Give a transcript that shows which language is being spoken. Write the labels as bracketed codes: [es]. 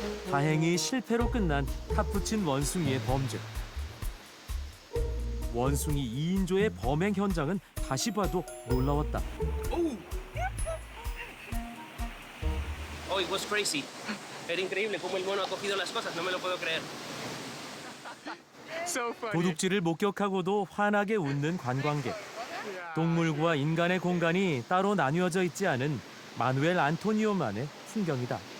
[ko] 다행히 실패로 끝난 카푸친 원숭이의 범죄. 원숭이 2인조의 범행 현장은 다시 봐도 놀라웠다. [en] Oh, it was crazy. [es] Era increíble cómo el mono ha cogido las cosas, no me lo puedo creer. [ko] 도둑질을 목격하고도 환하게 웃는 관광객. 동물과 인간의 공간이 따로 나뉘어져 있지 않은 마누엘 안토니오만의 풍경이다.